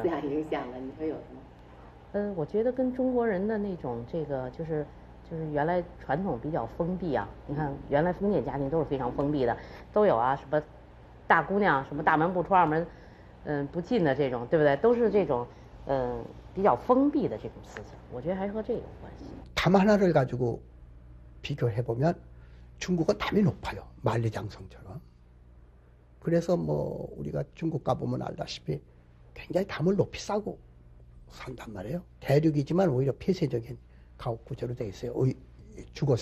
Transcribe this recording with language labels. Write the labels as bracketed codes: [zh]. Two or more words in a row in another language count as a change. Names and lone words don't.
[zh] 思想影响了，你会有什么？我觉得跟中国人的那种这个就是原来传统比较封闭啊。你看原来封建家庭都是非常封闭的，都有啊什么大姑娘什么大门不出二门不进的这种，对不对？都是这种比较封闭的这种思想。我觉得还和这个有关系。 [ko] 담 하나를 가지고 비교해 보면 중국은 담이 높아요. 만리장성처럼. 그래서 뭐 우리가 중국 가보면 알다시피 굉장히 담을 높이 싸고 산단 말이에요. 대륙이지만 오히려 폐쇄적인 가옥 구조로 되어 있어요.